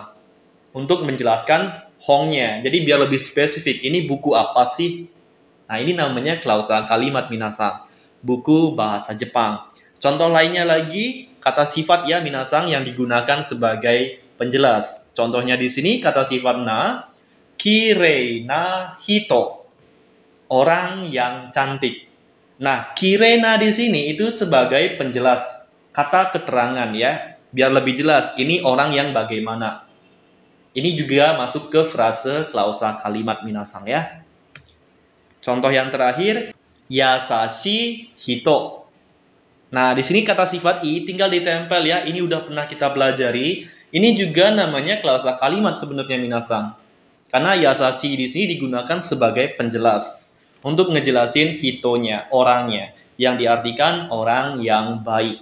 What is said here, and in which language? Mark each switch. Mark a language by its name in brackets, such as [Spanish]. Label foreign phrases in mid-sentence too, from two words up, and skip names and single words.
[Indonesian] Untuk menjelaskan hongnya. Jadi biar lebih spesifik, ini buku apa sih? Nah, ini namanya klausa kalimat, minasan. Buku bahasa Jepang. Contoh lainnya lagi, kata sifat ya, minasan, yang digunakan sebagai penjelas. Contohnya di sini kata sifat na, [Japanese] きれいな人. [Indonesian] Orang yang cantik. Nah, kirena di sini itu sebagai penjelas kata keterangan ya. Biar lebih jelas, ini orang yang bagaimana. Ini juga masuk ke frase klausa kalimat, minasan ya. Contoh yang terakhir, [Japanese] やさしい人. [Indonesian] Nah, di sini kata sifat i tinggal ditempel ya. Ini udah pernah kita pelajari. Ini juga namanya klausa kalimat sebenarnya, minasan. Karena yasashi di sini digunakan sebagai penjelas untuk ngejelasin hitonya, orangnya, yang diartikan orang yang baik.